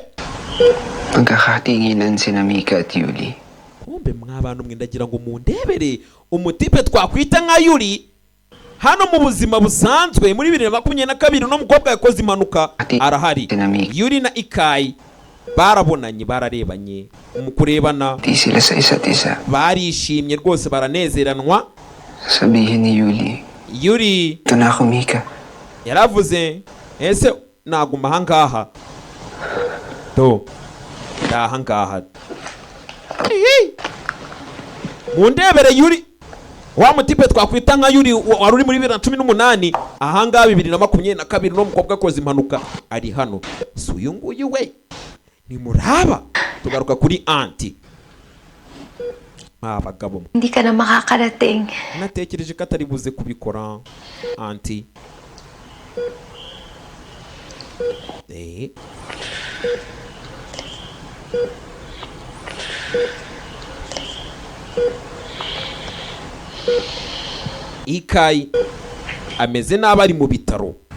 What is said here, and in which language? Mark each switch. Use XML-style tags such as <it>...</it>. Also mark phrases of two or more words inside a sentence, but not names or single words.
<tl>Pagkakatinginan sina Mika at Yuli.</tl> <rw>Kumbe mw'abantu mwe ndagira ngo mundebere umutipe twakwita nka Yuli hano mu buzima busanzwe muri 2022 no mukobwa yakoze impanuka arahari. Yuli na Ikayi barabonanye, bararebanye, mu kurebana</rw> <tl>Sila sa isa't isa.</tl> <rw>barishimye rwose, baranezeranwa.</rw> <tl>Sabihin ni Yuli. Yuli Ito na ako, Mika.</tl> <rw>yaravuze ese naguma ahangaha do ndahangaha. Mundebere Yuli wa mutipe twakwita nka Yuli wari uri muri 2018 ahangaha 2022 no mukobwa akoze impanuka ari hano. Si uyu nguyu we ni muraba. Tugaruka kuri anti. Abagabo</rw> <tl>Hindi ka na makakarating.</tl> <rw>natekereje ko atari buze kubikora anti. Ikayi ameze nabi ari mu bitaro.</rw>